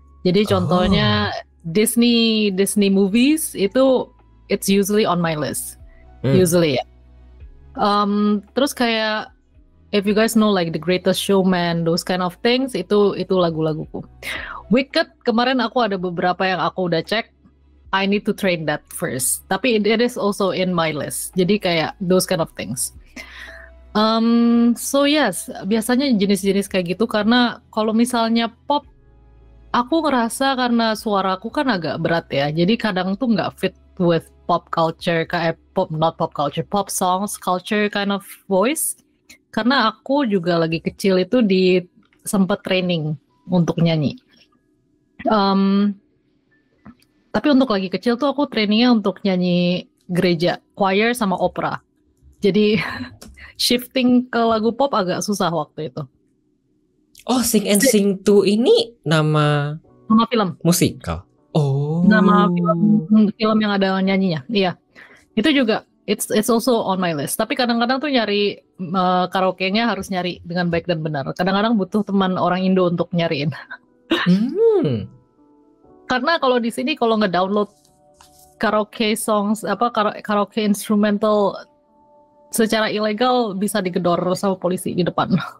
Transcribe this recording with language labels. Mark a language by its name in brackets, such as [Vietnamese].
[Indonesian] Jadi contohnya [English] Disney movies itu it's usually on my list. Usually ya. [Indonesian] Terus kayak [English] if you guys know like The Greatest Showman, those kind of things, [Indonesian] itu lagu-laguku. Wicked kemarin aku ada beberapa yang aku udah cek. [English] I need to train that first. [Indonesian] Tapi [English] it is also in my list. [Indonesian] Jadi kayak [English] those kind of things. So yes, [Indonesian] biasanya jenis-jenis kayak gitu, karena kalau misalnya pop, aku ngerasa karena suaraku kan agak berat ya. Jadi kadang tuh nggak [English] fit with pop culture, kayak pop songs culture kind of voice. [Indonesian] Karena aku juga lagi kecil itu sempet training untuk nyanyi. Tapi untuk lagi kecil tuh aku trainingnya untuk nyanyi gereja, choir sama opera. Jadi shifting ke lagu pop agak susah waktu itu. Oh, Sing and Sing 2 ini nama film musikal. Oh. Nama film yang ada nyanyinya. Iya. Itu juga [English] it's also on my list. [Indonesian] Tapi kadang-kadang tuh nyari karaoke-nya harus nyari dengan baik dan benar. Kadang-kadang butuh teman orang Indo untuk nyariin. Karena kalau di sini kalau nge-download karaoke songs, karaoke instrumental secara ilegal bisa digedor sama polisi di depan.